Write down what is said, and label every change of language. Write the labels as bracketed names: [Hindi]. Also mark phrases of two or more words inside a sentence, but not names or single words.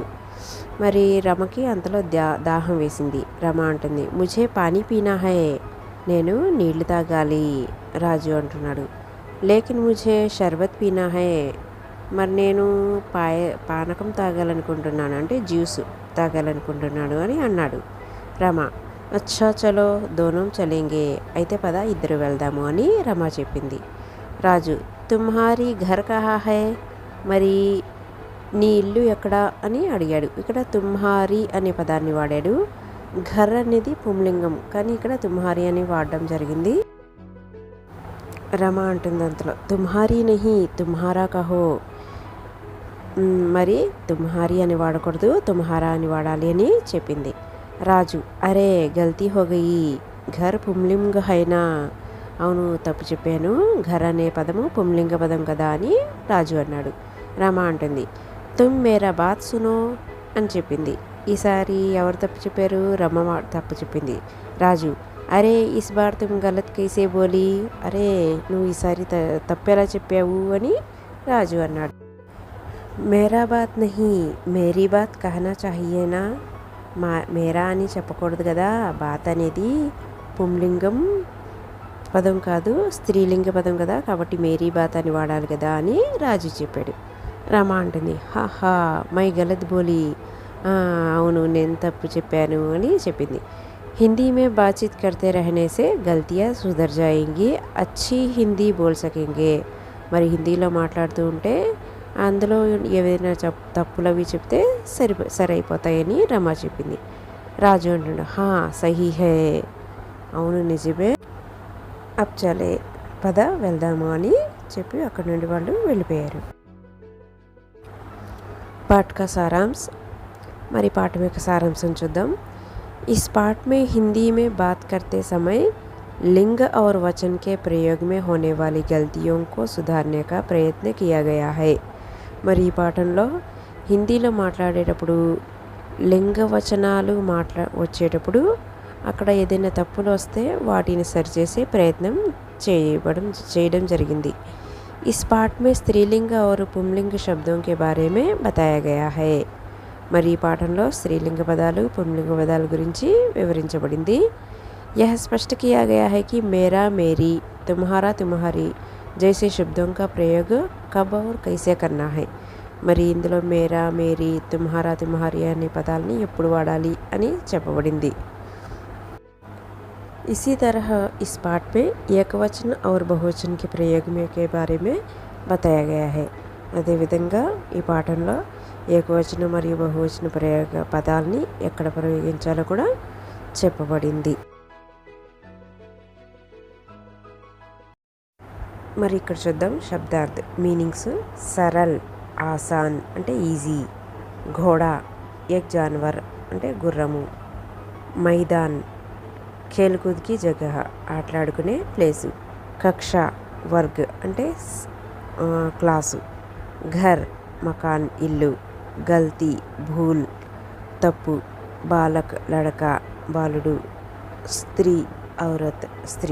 [Telugu] మరి రమకి అంతలో దాహం వేసింది. రమ అంటుంది, [Hindi] मुझे पानी पीना है, [Telugu] నేను నీళ్లు తాగాలి. రాజు అంటున్నాడు, [Hindi] लेकिन मुझे शरबत पीना है, [Telugu] మరి నేను పానకం తాగాలనుకుంటున్నాను అంటే జ్యూస్ తాగాలనుకుంటున్నాను అని అన్నాడు. రమ, [Hindi] अच्छा चलो दोनों चलेंगे, [Telugu] అయితే పద ఇద్దరు వెళ్దాము అని రమ చెప్పింది. రాజు, [Hindi] तुम्हारी घर कहाँ है, [Telugu] మరి నీ ఇల్లు ఎక్కడా అని అడిగాడు. ఇక్కడ తుమ్హారీ అనే పదాన్ని వాడాడు, ఘర్ అనేది పుంలింగం కానీ ఇక్కడ తుమ్హారీ అని వాడడం జరిగింది. రమ అంటుంది అంతలో, [Hindi] तुम्हारी नहीं तुम्हारा कहो, [Telugu] మరి తుమ్హారీ అని వాడకూడదు తుమ్హారా అని వాడాలి అని చెప్పింది. రాజు, [Hindi] अरे गलती हो गई, घर पुंलिंग है ना, [Telugu] అవును తప్పు చెప్పాను, ఘర్ అనే పదము పుంలింగ పదం కదా అని రాజు అన్నాడు. రమ అంటుంది, [Hindi] तुम मेरा बात सुनो అని చెప్పింది. [Telugu] ఈసారి ఎవరు తప్పు చెప్పారు? రమ తప్పు చెప్పింది. రాజు, [Hindi] अरे इस बार तुम गलत कैसे बोली, [Telugu] అరే నువ్వు ఈసారి తప్పెలా చెప్పావు అని రాజు అన్నాడు. [Hindi] मेरा बात नहीं मेरी बात कहना चाहिए ना, [Telugu] మేరా అని చెప్పకూడదు కదా, బాత్ అనేది పుంలింగం పదం కాదు స్త్రీలింగ పదం కదా, కాబట్టి [Hindi] मेरी बात [Telugu] అని వాడాలి కదా అని రాజు చెప్పాడు. రమ అంటుంది, [Hindi] हाँ हाँ मैं गलत बोली, [Telugu] అవును నేను తప్పు చెప్పాను అని చెప్పింది. [Hindi] हिंदी में बातचीत करते रहने से गलतियाँ सुधर जाएँगी, अच्छी हिंदी बोल सकेंगे, [Telugu] మరి హిందీలో మాట్లాడుతూ ఉంటే అందులో ఏవైనా తప్పులు అవి చెప్తే సరైపోతాయని రమ చెప్పింది. రాజు అంటున్నాడు, [Hindi] हाँ सही है, [Telugu] అవును నిజమే, [Hindi] अब चलें [Telugu] పద వెళ్దాము అని చెప్పి అక్కడి నుండి వాళ్ళు వెళ్ళిపోయారు. [Hindi] पाठ का सारांश, [Telugu] మరి పాఠం యొక్క సారాంశం చూద్దాం. [Hindi] इस पाठ में हिंदी में बात करते समय लिंग और वचन के प्रयोग में होने वाली गलतियों को सुधारने का प्रयत्न किया गया है. [Telugu] మరి ఈ పాఠంలో హిందీలో మాట్లాడేటప్పుడు లింగ వచనాలు వచ్చేటప్పుడు అక్కడ ఏదైనా తప్పులు వస్తే వాటిని సరిచేసే ప్రయత్నం చేయడం జరిగింది. [Hindi] इस पाठ में स्त्रीलिंग और पुंलिंग शब्दों के बारे में बताया गया है. [Telugu] మరి ఈ పాఠంలో స్త్రీలింగ పదాలు పుంలింగ పదాల గురించి వివరించబడింది. [Hindi] यह स्पष्ट किया गया है कि मेरा मेरी तुम्हारा तुम्हारी जैसे शब्दों का प्रयोग कब और कैसे करना है. [Telugu] మరి ఇందులో [Hindi] मेरा मेरी तुम्हारा तुम्हारी [Telugu] అనే పదాలని ఎప్పుడు వాడాలి అని చెప్పబడింది. [Hindi] इसी तरह इस पाठ में ఏకవచన और बहुवचन के प्रयोग में के बारे में बताया गया है. [Telugu] అదేవిధంగా ఈ పాఠంలో ఏకవచన మరియు బహువచన ప్రయోగ పదాలని ఎక్కడ ప్రయోగించాలో కూడా చెప్పబడింది. మరి ఇక్కడ చూద్దాం శబ్దార్థ మీనింగ్స్. [Hindi] सरल आसान [Telugu] అంటే ఈజీ, [Hindi] घोड़ा एक जानवर [Telugu] అంటే గుర్రము, [Hindi] मैदान खेलकूद की जगह [Telugu] ఆటలాడుకునే ప్లేసు, [Hindi] कक्षा वर्ग [Telugu] అంటే క్లాసు, [Hindi] घर मकान [Telugu] ఇల్లు, [Hindi] गलती भूल [Telugu] తప్పు, [Hindi] बालक लड़का [Telugu] బాలుడు, [Hindi] स्त्री औरत [Telugu] స్త్రీ.